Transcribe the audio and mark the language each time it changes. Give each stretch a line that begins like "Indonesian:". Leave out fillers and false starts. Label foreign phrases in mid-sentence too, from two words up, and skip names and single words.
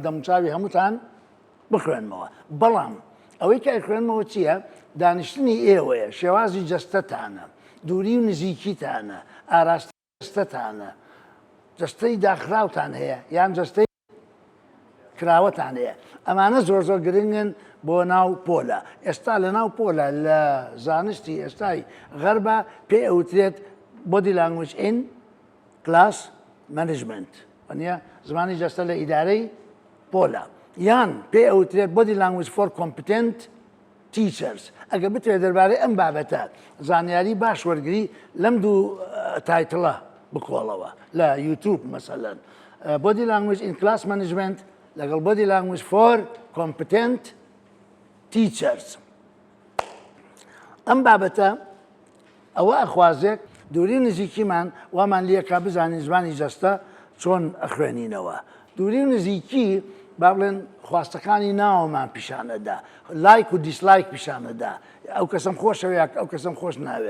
Central Kurdish: دەموچاوی هەمووتان بخوێنمەوە بەڵام ئەوەی کە خوێنمەوە چییە دانیشتنی ئێوەیە شێوازی جەستەتانە دووری و نزیکیتانە ئاراستی جەستەتانە جەستەی داخراوتان هەیە یان جەستەی کراوەتان هەیە ئەمانە زۆر زۆر گرنگن بۆ ناو پۆلە ئێستا لە ناو پۆلە لە زانستی ئێستای غەربە پێ ئەوترێت
English: body language in class management
Central Kurdish: وانە زمانی جەستە لە ئیدارەی پۆلە یان پێ ئەوترێت
English: body language for competent teachers
Central Kurdish: ئەگە بتوێت دەربارەی ئەم بابەتە زانیاری باش وەرگری لەم دوو تایتڵە بکۆڵەوە لە یوتیوب مەسەلەن
English: body language in class management
Central Kurdish: لەگەڵ
English: body language for competent teachers
Central Kurdish: ئەم بابەتە ئەوە ئەخوازێک دووری نزیکیمان وامان لێکا بزانین زمانی جەستە چۆن ئەخوێنینەوە دووری نزیکی با بڵێن خواستەکانی ناوەمان پیشانەدا لایک و دیسلایک پیشانەدا ئەو کەسم خۆشەوە ئەو کەسم خۆش ناوێت